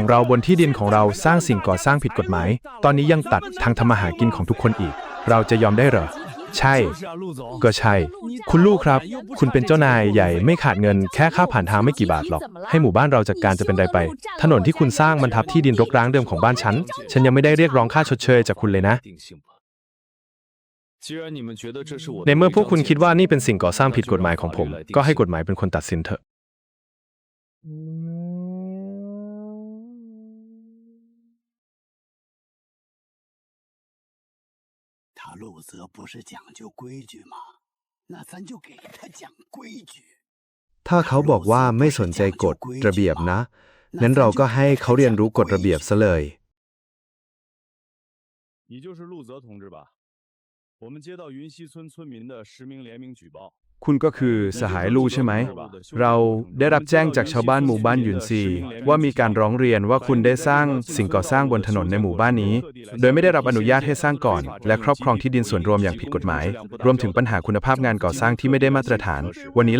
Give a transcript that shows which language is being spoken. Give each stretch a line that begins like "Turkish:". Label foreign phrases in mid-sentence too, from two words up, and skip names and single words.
Thai: เราบนที่ดินของเราสร้างสิ่งก่อสร้างผิดกฎหมายตอนนี้ยังตัดทางทำมาหากินของทุกคนอีกเราจะยอมได้เหรอใช่ก็ใช่คุณลูกครับคุณเป็นเจ้านายใหญ่ไม่ขาดเงินแค่ค่าผ่านทางไม่กี่บาทหรอกให้หมู่บ้านเราจัดการจะเป็นไรไปถนนที่คุณสร้างมันทับที่ดินรกร้างเดิมของบ้านฉันยังไม่ได้เรียกร้องค่าชดเชยจากคุณเลยนะในเมื่อพวกคุณคิดว่านี่เป็นสิ่งก่อสร้างผิดกฎหมายของผมก็ให้กฎหมายเป็นคนตัดสินเถอะ
Chinese: 他陆泽不是讲究规矩吗？那咱就给他讲规矩。
Thai: ถ้าเขาบอกว่าไม่สนใจกฎระเบียบนะงั้นเราก็ให้เขาเรียนรู้กฎระเบียบซะเลย
Chinese: 你就是陆泽同志吧？我们接到云溪村村民的实名联名举报。
Thai: คุณก็คือสหายลู่ใช่ไหมเราได้รับแจ้งจากชาวบ้านหมู่บ้านยุนซีว่ามีการร้องเรียนว่าคุณได้สร้างสิ่งก่อสร้างบนถนนในหมู่บ้านนี้โดยไม่ได้รับอนุญาตให้สร้างก่อนและครอบครองที่ดินส่วนรวมอย่างผิดกฎหมายรวมถึงปัญหาคุณภาพงานก่อสร้างที่ไม่ได้มาตรฐานวันนี้